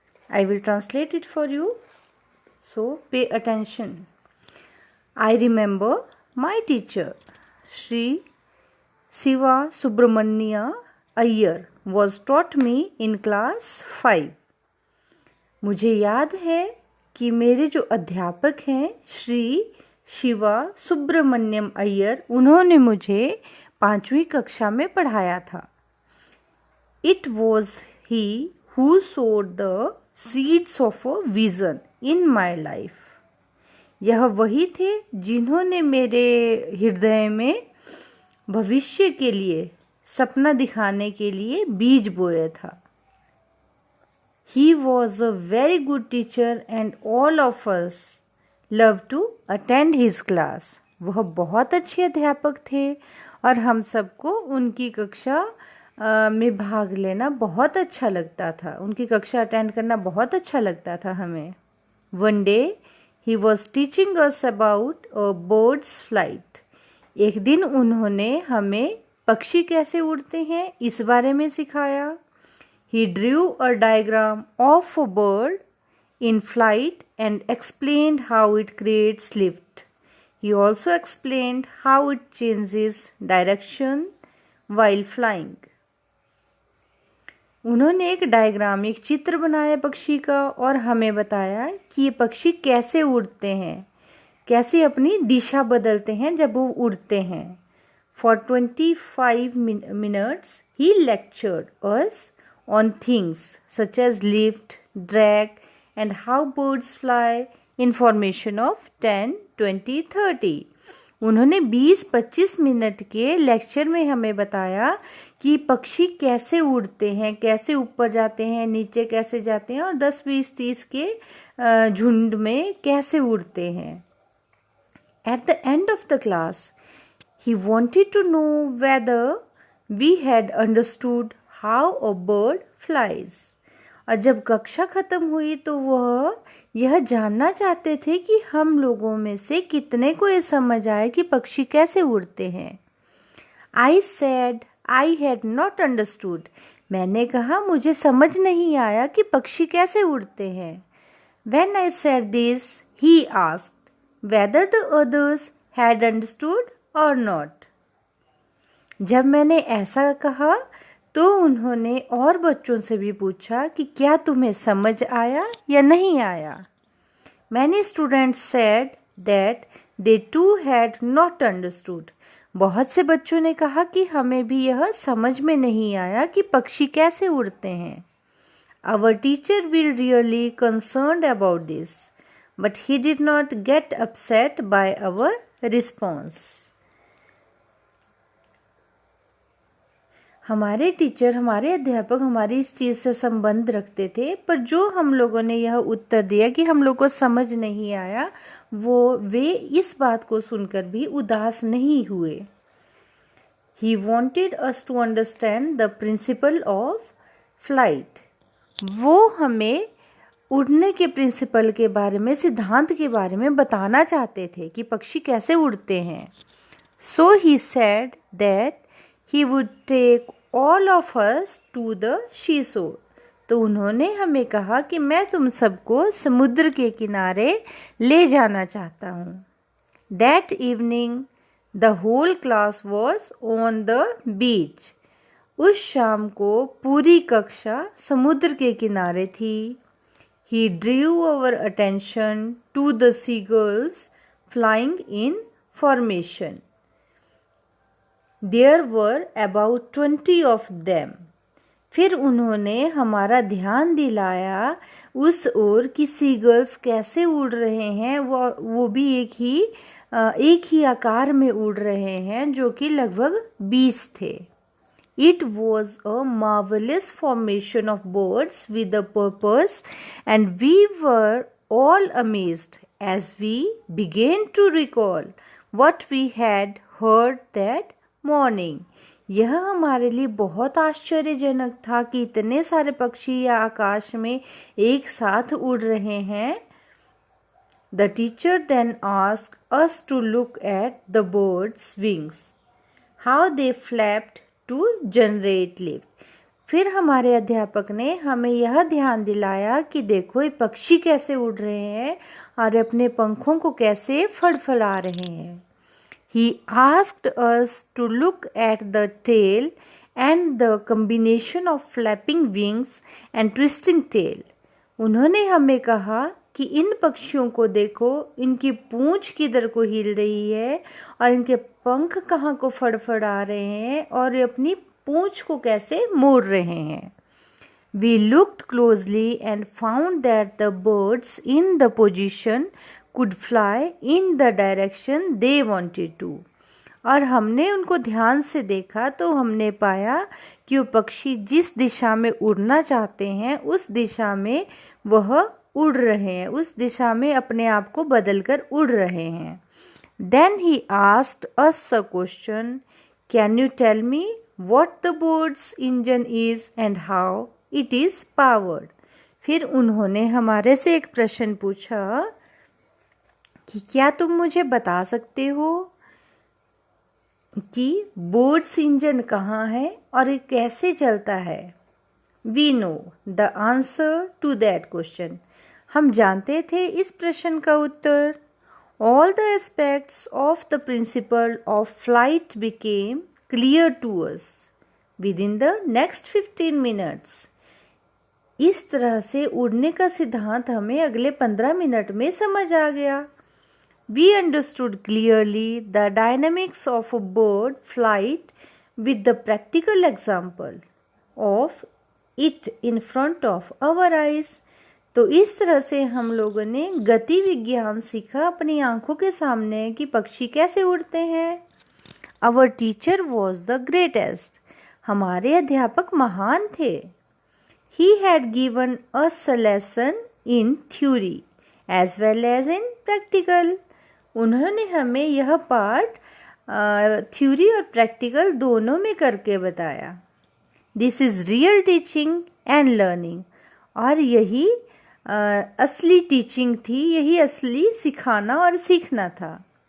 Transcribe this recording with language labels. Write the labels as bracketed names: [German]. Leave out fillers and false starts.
[English] I will translate it for you, so pay attention. I remember my teacher, Sri Siva Subramania Iyer, was taught me in class 5. [Hindi] मुझे याद है कि मेरे जो अध्यापक हैं श्री शिवा सुब्रमण्यम अय्यर, उन्होंने मुझे 5वीं कक्षा में पढ़ाया था. [English] It was he who sowed the seeds of a vision in my life. [Hindi] यह वही थे जिन्होंने मेरे हृदय में भविष्य के लिए, सपना दिखाने के लिए बीज बोया था. [English] He was a very good teacher and all of us loved to attend his class. [Hindi] वह बहुत अच्छे अध्यापक थे और हम सबको उनकी कक्षा में भाग लेना बहुत अच्छा लगता था. उनकी कक्षा अटेंड करना बहुत अच्छा लगता था हमें. [English] One day he was teaching us about a bird's flight. [Hindi] एक दिन उन्होंने हमें पक्षी कैसे उड़ते हैं इस बारे में सिखाया. [English] He drew a diagram of a bird in flight and explained how it creates lift. He also explained how it changes direction while flying. [Hindi] उन्होंने एक डायग्राम, एक चित्र बनाया पक्षी का और हमें बताया कि ये पक्षी कैसे उड़ते हैं, कैसे अपनी दिशा बदलते हैं जब वो उड़ते हैं. [English] For 25 minutes he lectured us on things such as lift, drag and how birds fly in formation of 10, 20, 30. [Hindi] उन्होंने 20-25 मिनट के लेक्चर में हमें बताया कि पक्षी कैसे उड़ते हैं, कैसे ऊपर जाते हैं, नीचे कैसे जाते हैं और 10, 20, 30 के झुंड में कैसे उड़ते हैं. [English] At the end of the class, he wanted to know whether we had understood how a bird flies. [Hindi] और जब कक्षा खत्म हुई तो वह यह जानना चाहते थे कि हम लोगों में से कितने को ये समझ आए कि पक्षी कैसे उड़ते हैं. [English] I said I had not understood. [Hindi] मैंने कहा मुझे समझ नहीं आया कि पक्षी कैसे उड़ते हैं. [English] When I said this, he asked whether the others had understood or not. [Hindi] जब मैंने ऐसा कहा तो उन्होंने और बच्चों से भी पूछा कि क्या तुम्हें समझ आया या नहीं आया. [English] Many students said that they too had not understood. [Hindi] बहुत से बच्चों ने कहा कि हमें भी यह समझ में नहीं आया कि पक्षी कैसे उड़ते हैं. [English] Our teacher was really concerned about this, but he did not get upset by our response. [Hindi] हमारे टीचर, हमारे अध्यापक हमारी इस चीज़ से संबंध रखते थे, पर जो हम लोगों ने यह उत्तर दिया कि हम लोग को समझ नहीं आया, वे इस बात को सुनकर भी उदास नहीं हुए। [English] He wanted us to understand the principle of flight. [Hindi] वो हमें उड़ने के प्रिंसिपल के बारे में, सिद्धांत के बारे में बताना चाहते थे कि पक्षी कैसे उड़ते हैं। [English] So he said that he would take all of us to the seashore. [Hindi] तो उन्होंने हमें कहा कि मैं तुम सबको समुद्र के किनारे ले जाना चाहता हूँ। [English] That evening the whole class was on the beach. [Hindi] उस शाम को पूरी कक्षा समुद्र के किनारे थी। [English] He drew our attention to the seagulls flying in formation. There were about 20 of them. [Hindi] फिर उन्होंने हमारा ध्यान दिलाया उस ओर कि सीगल्स कैसे उड़ रहे हैं, वो भी एक ही आकार में उड़ रहे हैं, जो कि लगभग 20 थे। [English] It was a marvelous formation of birds with a purpose, and we were all amazed as we began to recall what we had heard that morning. [Hindi] यह हमारे लिए बहुत आश्चर्यजनक था कि इतने सारे पक्षी या आकाश में एक साथ उड़ रहे हैं। [English] The teacher then asked us to look at the birds' wings, how they flapped to generate lift. [Hindi] फिर हमारे अध्यापक ने हमें यह ध्यान दिलाया कि देखो ये पक्षी कैसे उड़ रहे हैं और अपने पंखों को कैसे फड़फड़ा रहे हैं। [English] He asked us to look at the tail and the combination of flapping wings and twisting tail. [Hindi] उन्होंने हमें कहा कि इन पक्षियों को देखो, इनकी पूंछ किधर को हिल रही है और इनके पंख कहाँ को फड़फड़ा रहे हैं और अपनी पूंछ को कैसे मोड़ रहे हैं। [English] We looked closely and found that the birds in the position could fly in the direction they wanted to. [Hindi] और हमने उनको ध्यान से देखा तो हमने पाया कि वो पक्षी जिस दिशा में उड़ना चाहते हैं उस दिशा में वह उड़ रहे हैं, उस दिशा में अपने आप को बदलकर उड़ रहे हैं। [English] Then he asked us a question, can you tell me what the bird's engine is and how it is powered? [Hindi] फिर उन्होंने हमारे से एक प्रश्न पूछा कि क्या तुम मुझे बता सकते हो कि बोट्स इंजन कहाँ है और ये कैसे चलता है। [English] We know the answer to that question. [Hindi] हम जानते थे इस प्रश्न का उत्तर। [English] All the aspects of the principle of flight became clear to us within the next 15 minutes. [Hindi] इस तरह से उड़ने का सिद्धांत हमें अगले 15 मिनट में समझ आ गया। [English] We understood clearly the dynamics of a bird flight with the practical example of it in front of our eyes. [Hindi] तो इस तरह से हम लोगों ने गति विज्ञान सीखा अपनी आंखों के सामने कि पक्षी कैसे उड़ते हैं। [English] Our teacher was the greatest. [Hindi] हमारे अध्यापक महान थे। [English] He had given us a lesson in theory as well as in practical. [Hindi] उन्होंने हमें यह पाठ थ्योरी और प्रैक्टिकल दोनों में करके बताया। [English] This is real teaching and learning. [Hindi] और यही असली टीचिंग थी, यही असली सिखाना और सीखना था।